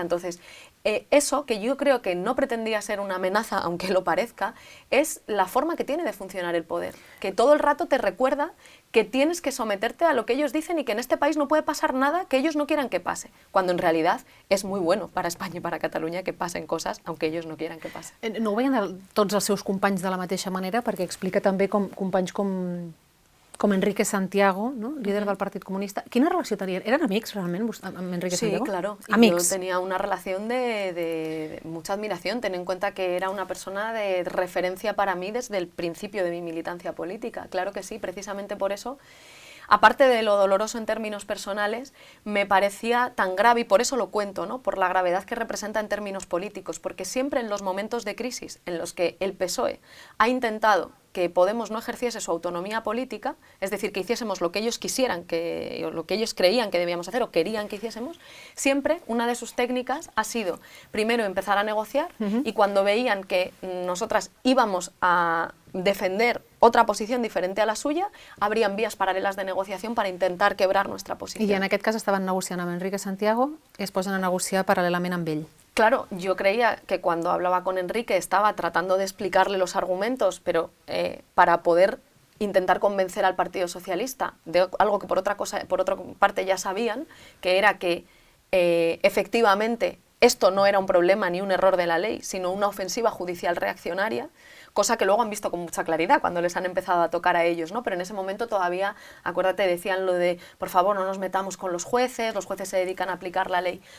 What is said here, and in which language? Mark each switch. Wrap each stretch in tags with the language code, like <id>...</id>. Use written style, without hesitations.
<es>Entonces, eso, que yo creo que no pretendía ser una amenaza, aunque lo parezca, es la forma que tiene de funcionar el poder, que todo el rato te recuerda que tienes que someterte a lo que ellos dicen y que en este país no puede pasar nada que ellos no quieran que pase, cuando en realidad es muy bueno para España y para Cataluña que pasen cosas, aunque ellos no quieran que pasen.</es> <ca>No ho veien tots els seus companys de la mateixa manera, perquè explica també com companys com com Enrique Santiago, no? Líder del Partit Comunista. Quina relació tenien? Eren amics, realment, amb Enrique Santiago?</ca> <es>Sí, claro. Y</es> <ca>Amics.</ca> <es>yo tenía una relación de mucha admiración. Ten en cuenta que era una persona de referencia para mí desde el principio de mi militancia política. Claro que sí, precisamente por eso. Aparte de lo doloroso en términos personales, me parecía tan grave, y por eso lo cuento, ¿no? Por la gravedad que representa en términos políticos, porque siempre en los momentos de crisis en los que el PSOE ha intentado que Podemos no ejerciese su autonomía política, es decir, que hiciésemos lo que ellos quisieran, o lo que ellos creían que debíamos hacer o querían que hiciésemos, siempre una de sus técnicas ha sido primero empezar a negociar y cuando veían que nosotras íbamos a defender otra posición diferente a la suya, habrían vías paralelas de negociación para intentar quebrar nuestra posición.</es> <ca>I en aquest cas estaven negociant amb Enrique Santiago i es posen a negociar paral·lelament amb ell.</ca> <es>Claro, yo creía que cuando hablaba con Enrique estaba tratando de explicarle los argumentos, pero para poder intentar convencer al Partido Socialista de algo que por otra parte ya sabían, que era que efectivamente esto no era un problema ni un error de la ley, sino una ofensiva judicial reaccionaria, cosa que luego han visto con mucha claridad cuando les han empezado a tocar a ellos, ¿no? Pero en ese momento todavía, acuérdate, decían lo de, por favor, no nos metamos con los jueces se dedican a aplicar la ley.</es>